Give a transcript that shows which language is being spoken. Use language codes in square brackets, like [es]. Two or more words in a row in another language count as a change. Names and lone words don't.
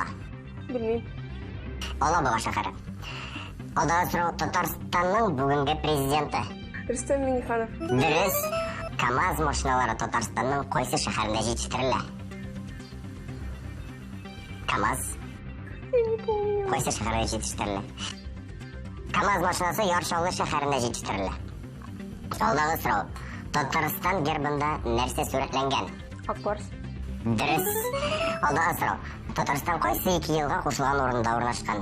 [tt] Белмим. Алабуга шәһәре. Алдагы сорау. Татарстанның бүгенге президенты? Рөстәм Миңнеханов. Дөрес. КамАЗ машиналары Татарстанның кайсы шәһәрендә җитештерелә? КамАЗ [ru] Я не помню. [tt] кайсы шәһәрдә җитештерелә? КамАЗ машинасы Яршаулы шәһәрендә җитештерелә. Алдагы сорау. Татарстан гербында нәрсә сурәтләнгән? Ак Барс. Дөрес. Алдагы сорау. Татарстан кайсы 2 елга кушылган урында урнашкан?